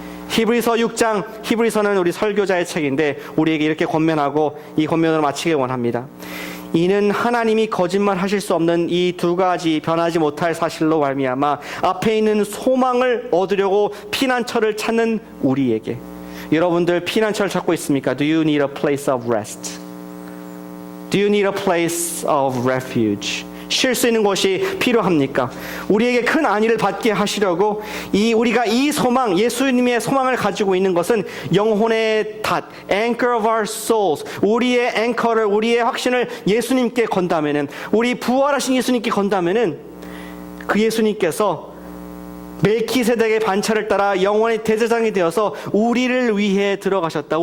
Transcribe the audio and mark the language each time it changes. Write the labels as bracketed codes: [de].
[ko] 히브리서 6장, 히브리서는 우리 설교자의 책인데 우리에게 이렇게 권면하고 이 권면을 마치길 원합니다. 이는 하나님이 거짓말하실 수 없는 이 두 가지 변하지 못할 사실로 말미암아 앞에 있는 소망을 얻으려고 피난처를 찾는 우리에게. 여러분들 피난처를 찾고 있습니까? [en] Do you need a place of rest? Do you need a place of refuge? [ko] 쉴 수 있는 곳이 필요합니까? 우리에게 큰 안위를 받게 하시려고 우리가 이 소망, 예수님의 소망을 가지고 있는 것은 영혼의 닷, [en] anchor of our souls, [ko] 우리의 앵커를, 우리의 확신을 예수님께 건다면은, 우리 부활하신 예수님께 건다면은 그 예수님께서 멜키세덱의 반차를 따라 영원의 대제사장이 되어서 우리를 위해 들어가셨다.